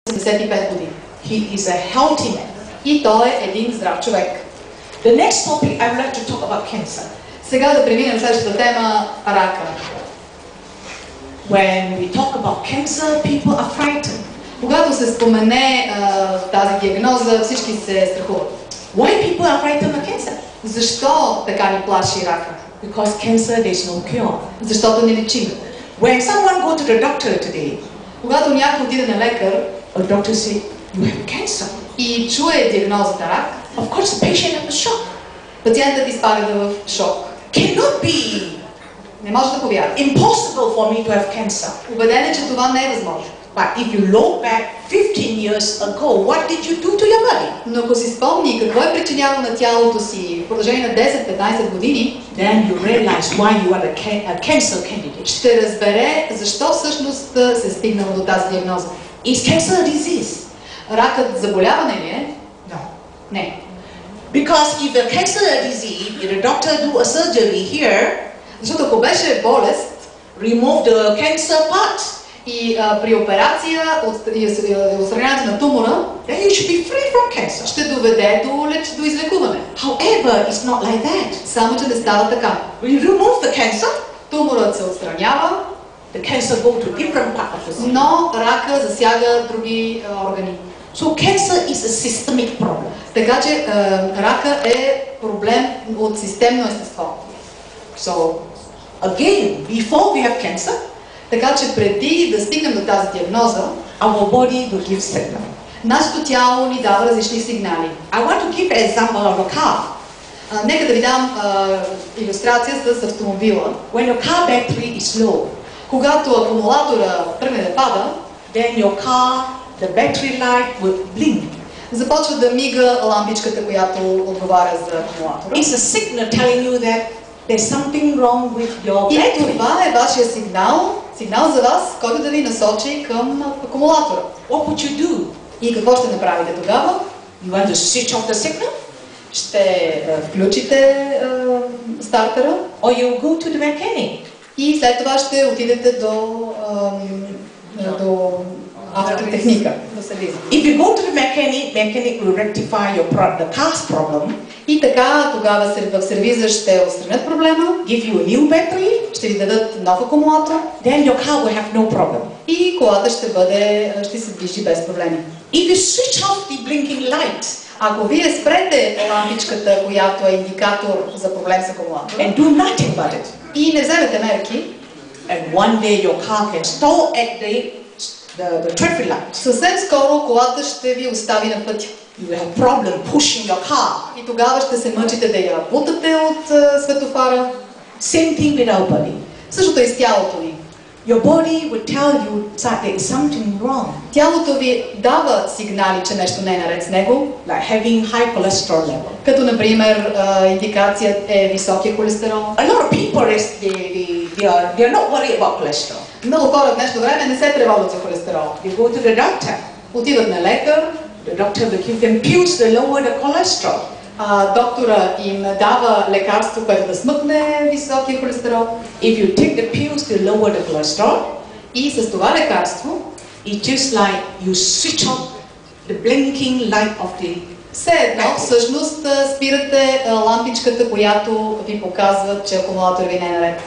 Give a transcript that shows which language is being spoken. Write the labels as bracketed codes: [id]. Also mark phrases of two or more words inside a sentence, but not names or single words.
[bg] 75 години. [en] He is a healthy man. [bg] И той е един здрав човек. [en] The next topic I would like to talk about cancer. [bg] Сега да преминем следващата тема – рака. [en] When we talk about cancer, people are frightened. [bg] Когато се спомене тази диагноза, всички се страхуват. [en] Why people are frightened of cancer? [bg] Защо така ни плаши рака? [en] Because cancer, there is no cure. [bg] Защото не лечим. [en] When someone go to the doctor today, [bg] Когато някой отиде на лекар [en] a doctor say, you have cancer. [bg] и чуе диагнозата рак, [en] Of course, the patient has a shock. [bg] пациентът изпада в шок. [en] Cannot be [bg] Не може да повярва. [en] impossible for me to have cancer. [bg] Убеден е, че това не е възможно. [en] But if you look back 15 years ago, what did you do to your body? [bg] Но ако си спомни какво е причиняло на тялото си в продължение на 10-15 години, [en] Then you realize why you are a cancer candidate. [bg] ще разбере защо всъщност се е стигнало до тази диагноза. [en] Is cancer a disease? [bg] Ракът заболяване ли е? [en] No. [bg] Не. [en] Because if the cancer is a disease, if the doctor do a surgery here, [bg] Защото ако беше болест [en] remove the cancer part, [bg] и при операция отстраняването на тумора, [en] then you should be free from cancer. [bg] ще доведе до излекуване. [en] However, it's not like that. [bg] Само че не става така. [en] We remove the cancer, [bg] Туморът се отстранява, [en] the cancer go to different part of the body. [bg] но рака засяга други органи. [en] So cancer is a systemic problem. [bg] Така че рака е проблем от системно естество. [en] So again, before we have cancer, [bg] Така че преди да стигнем до тази диагноза, [en] our body will give signal. [bg] нашето тяло ни дава различни сигнали. [en] I want to give an example of a car. [bg] Нека да ви дам илюстрация с автомобила. [en] When your car battery is low, [bg] Когато акумулатора тръгне да пада, [en] then your car, the battery light will blink. [bg] започва да мига лампичката, която отговаря за акумулатора. [en] It's a signal telling you that there's something wrong with your [bg] И [en] battery. [bg] това е вашия сигнал за вас, който да ви насочи към акумулатора. [en] What would you do? [bg] И какво ще направите тогава? [en] You want to switch off the signal? [bg] Ще включите стартера [en] Or you go to the mechanic? [bg] и след това ще отидете до автотехника, до сервиза. [en] If you go to the mechanic will rectify the car's problem, [bg] И така тогава в сервиза ще отстранят проблема, [en] give you a new battery, [bg] ще ви дадат нов акумулатор [en] then your car will have no problem. [bg] и колата ще се движи без проблеми. [en] If you switch off the blinking light [bg] Ако вие спрете лампичката, която е индикатор за проблем с акумулатора [en] and do nothing about it, [bg] и не вземете мерки, [en] and one day your car can stall at the traffic light, [bg] съвсем скоро колата ще ви остави на пътя. [en] you will have problem pushing your car. [bg] И тогава ще се мъчите да я бутате от светофара. [en] Same thing with our body. [bg] Същото е с тялото ни. [en] Your body will tell you that there is something wrong, [bg] Тялото ви дава сигнали, че нещо не е наред с него, [en] like having high cholesterol level. [bg] като например индикация е високия холестерол. [en] A lot of people they are not worried about cholesterol. [bg] Много хора в днешно време не се тревожат за холестерол. [en] They go to the doctor. [bg] Отиват на лекар, [en] The doctor will give them pills to lower the cholesterol. [bg] доктора им дава лекарство, което да смъкне високия холестерол. [en] If you take the pills to lower the cholesterol, [bg] И с това лекарство, [en] it's just like you switch off the blinking light of the. [bg] все едно всъщност спирате лампичката, която ви показва, че акумулатор ви не е наред.